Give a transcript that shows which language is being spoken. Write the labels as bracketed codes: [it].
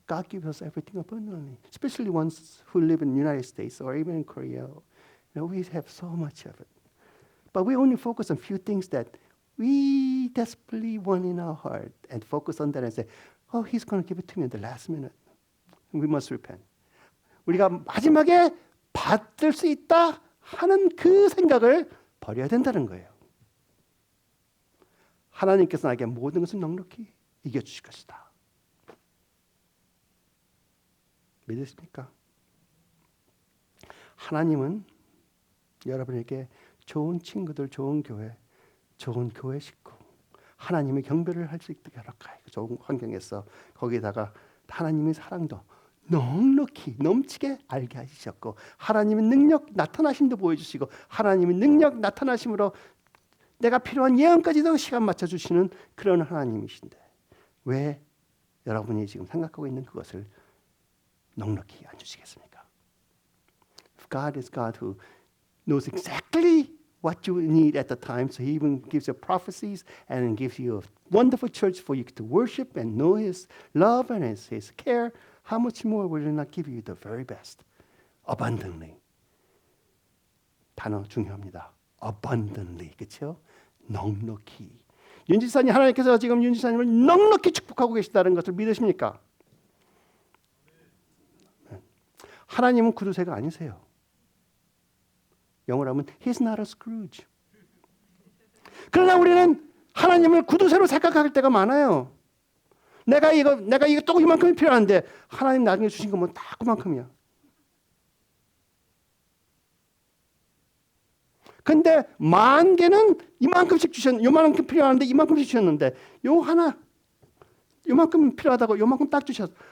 [en] God gives us everything abundantly. Especially ones who live in the United States or even in Korea We have so much of it. But we only focus on few things that we desperately want in our heart and focus on that and say, oh, he's going to give it to me at the last minute. We must repent. [ko] 우리가 마지막에 받을 수 있다 하는 그 생각을 버려야 된다는 거예요. 하나님께서 나에게 모든 것을 넉넉히 이겨주실 것이다. 믿으십니까? 하나님은 여러분에게 좋은 친구들, 좋은 교회 식구, 하나님의 경배를 할 수 있도록 허락하여 좋은 환경에서 거기에다가 하나님의 사랑도 넉넉히 넘치게 알게 하셨고 하나님의 능력 나타나심도 보여주시고 하나님의 능력 나타나심으로 내가 필요한 예언까지도 시간 맞춰주시는 그런 하나님이신데 왜 여러분이 지금 생각하고 있는 그것을 넉넉히 안 주시겠습니까? [en] If God is God who knows exactly what you need at the time, so He even gives you prophecies and gives you a wonderful church for you to worship and know His love and His care. How much more will He not give you the very best? Abundantly. [ko] 단어 중요합니다. [en] Abundantly, [ko] 그렇죠? 넉넉히. 윤지사님 하나님께서 지금 윤지사님을 넉넉히 축복하고 계시다는 것을 믿으십니까? 하나님은 구두쇠가 아니세요. 영어로 하면 [en] He's not a Scrooge. [ko] 그러나 우리는 하나님을 구두쇠로 생각할 때가 많아요. 내가 이거 또 이만큼이 필요한데 하나님 나중에 주신 거면 다 그만큼이야. 근데 만 개는 이만큼씩 요만큼 필요한데 이만큼씩 주셨는데 요 하나 요만큼 필요하다고 요만큼 딱 주셨어.